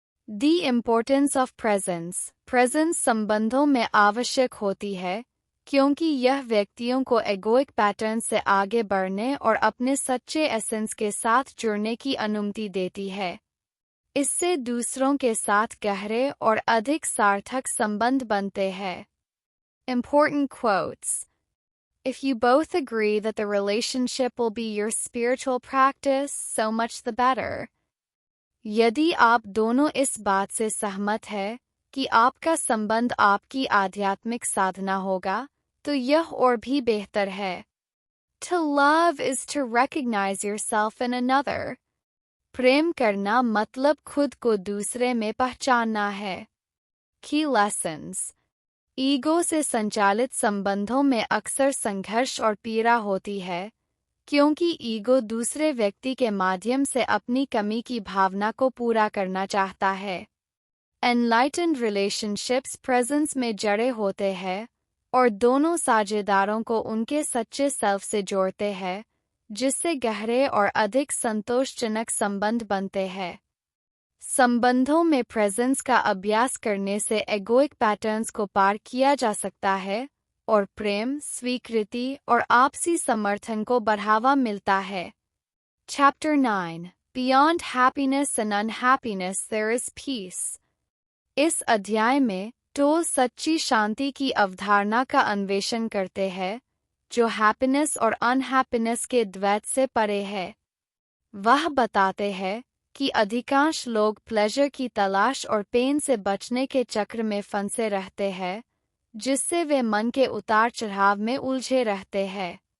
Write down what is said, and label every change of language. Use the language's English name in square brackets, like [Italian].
[English] The importance of presence. [Hindi] Presence संबंधों में आवश्यक होती है क्योंकि यह व्यक्तियों को एगोइक पैटर्न से आगे बढ़ने और अपने सच्चे एसेंस के साथ जुड़ने की अनुमति देती है। इससे दूसरों के साथ गहरे और अधिक सार्थक संबंध बनते हैं। [English] Important quotes. If you both agree that the relationship will be your spiritual practice, so much the better. [Hindi] यदि आप दोनों इस बात से सहमत हैं कि आपका संबंध आपकी आध्यात्मिक साधना होगा, तो यह और भी बेहतर है। [English] To love is to recognize yourself in another. [Hindi] प्रेम करना मतलब खुद को दूसरे में पहचानना है। [English] Key lessons. [Hindi] ईगो से संचालित संबंधों में अक्सर संघर्ष और पीड़ा होती है, क्योंकि ईगो दूसरे व्यक्ति के माध्यम से अपनी कमी की भावना को पूरा करना चाहता है। [English] Enlightened relationships [Hindi] प्रेजेंस में जड़े होते हैं और दोनों साझेदारों को उनके सच्चे सेल्फ से जोड़ते हैं, जिससे गहरे और अधिक संतोषजनक संबंध बनते हैं। संबंधों में प्रेजेंस का अभ्यास करने से एगोइक पैटर्न्स को पार किया जा सकता है और प्रेम, स्वीकृति और आपसी समर्थन को बढ़ावा मिलता है। [English] Chapter 9. Beyond happiness and unhappiness there is peace. [Hindi] इस अध्याय में टोल सच्ची शांति की अवधारणा का अन्वेषण करते हैं, जो हैप्पीनेस और अनहैप्पीनेस के द्वैत से परे है। वह बताते हैं कि अधिकांश लोग प्लेजर की तलाश और पेन से बचने के चक्र में फंसे रहते हैं, जिससे वे मन के उतार चढ़ाव में उलझे रहते हैं।